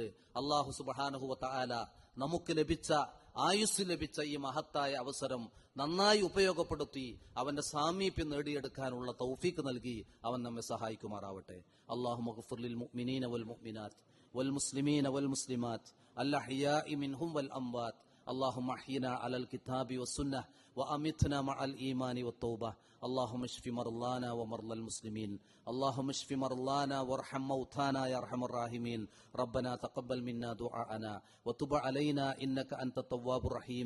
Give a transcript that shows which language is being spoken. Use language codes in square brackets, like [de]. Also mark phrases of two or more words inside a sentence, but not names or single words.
[ar] الله سبحانه وتعالى [ml] നമുക്ക് ലഭിച്ച ആയുസ് ലഭിച്ച ഈ മഹത്തായ അവസരം നന്നായി ഉപയോഗപ്പെടുത്തി അവന്റെ സാമീപ്യം നേടിയെടുക്കാനുള്ള തൗഫീഖ് നൽകി അവൻ നമ്മെ സഹായിക്കുമാറാവട്ടെ. [ar] اللهم اغفر للمؤمنين والمؤمنات والمسلمين والمسلمات الأحياء منهم والأموات. اللهم احينا على الكتاب والسنة وأمتنا مع الإيمان والتوبة. اللهم اشف مرضانا ومرضى المسلمين. اللهم اشف مرضانا وارحم موتانا يا أرحم الراحمين. ربنا تقبل منا دعاءنا وتب علينا إنك أنت التواب الرحيم.